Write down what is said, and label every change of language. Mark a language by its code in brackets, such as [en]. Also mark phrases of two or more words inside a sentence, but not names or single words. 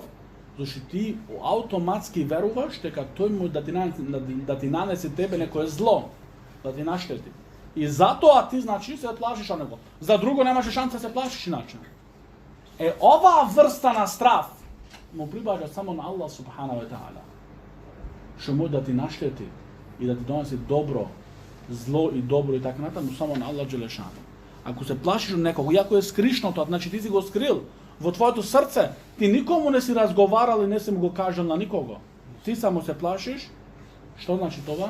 [mk] Зошто ти автоматски веруваш дека тој му да ти нанесе тебе некое зло, да ти наштети. И затоа ти значи се плашиш од него. За друго немаше шанса да се плашиш иначе. Оваа врста на страф му прибаѓа само на Аллах [ar] سبحانه وتعالى. [mk] Што може да ти наштети и да ти донесе добро, зло и добро и така натаму само на Аллах Джелешану. Ако се плашиш од некого, иако е скришно тоа, значи ти си го скрил во твоето срце, ти никому не си разговарал и не си му го кажал на никого. Ти само се плашиш, што значи тоа?